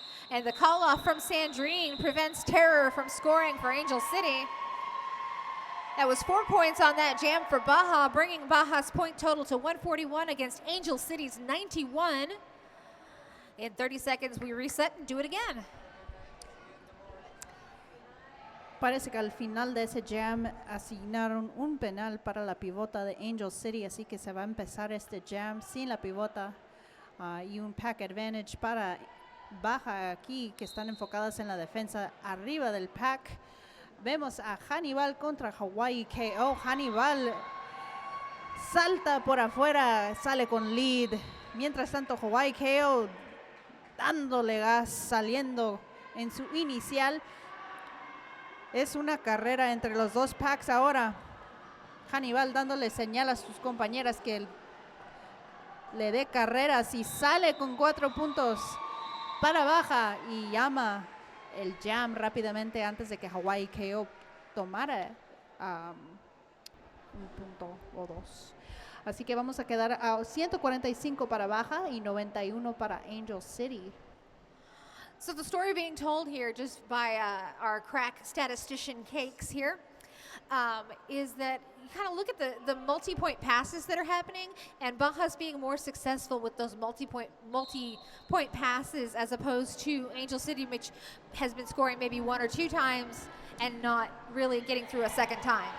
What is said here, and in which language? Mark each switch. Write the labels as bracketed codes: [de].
[en] And the call off from Sandrine prevents Terror from scoring for Angel City. That was 4 points on that jam for Baja, bringing Baja's point total to 141 against Angel City's 91. In 30 seconds, we reset and do it again. [es] Parece que al final de ese jam asignaron un penal para la pivota de Angel City, así que se va a empezar este jam sin la pivota y un pack advantage para Baja aquí, que están enfocadas en la defensa arriba del pack. Vemos a Hannibal contra Hawaii KO. Hannibal salta por afuera, sale con lead. Mientras tanto, Hawaii KO dándole gas, saliendo en su inicial. Es una carrera entre los dos packs ahora. Hannibal dándole señal a sus compañeras que le dé carreras y sale con 4 puntos para Baja y llama el jam rápidamente antes de que Hawaii KO tomara un punto o dos. Así que vamos a quedar a 145 para Baja y 91 para Angel City. [en] So the story being told here just by our crack statistician Cakes here is that you kind of look at the multi-point passes that are happening, and Baja's being more successful with those multi-point passes as opposed to Angel City, which has been scoring maybe 1 or 2 times and not really getting through a second time.